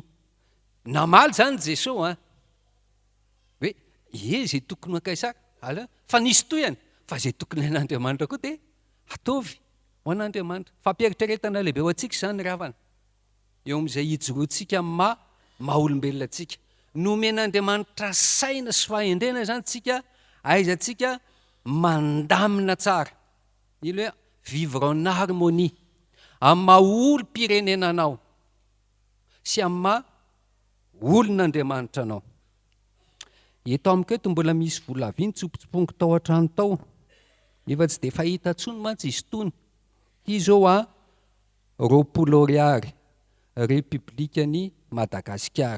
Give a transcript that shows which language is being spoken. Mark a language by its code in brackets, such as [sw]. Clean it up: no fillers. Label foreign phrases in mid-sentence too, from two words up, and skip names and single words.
[mg] Namaly zany Jesosy hoe zay tokony akaisara fa nisy toyany fa zay tokony an'Andriamanitra koa dia ataovy ho an'Andriamanitra. Fampieritrretana lehibe ho antsika zany ravana eo amin'izay hijoroantsika maha-olombelona antsika. Nomen'Andriamanitra saina sy fahendrena zany tsika aizantsika mandamina tsara. Ilo hoe [fr] vivre en harmonie [mg] amin'ny maha olom-pirenenanao sy amin'ny maha olon'Andriamanitra anao. Eto amiko eto mbola misy vola vy nitsopotsoponiko tao an-trano tao nefa tsy dia fahita tsony mantsy izy tony. Ity zao roapolo ariary Republikan'i Madagasikara.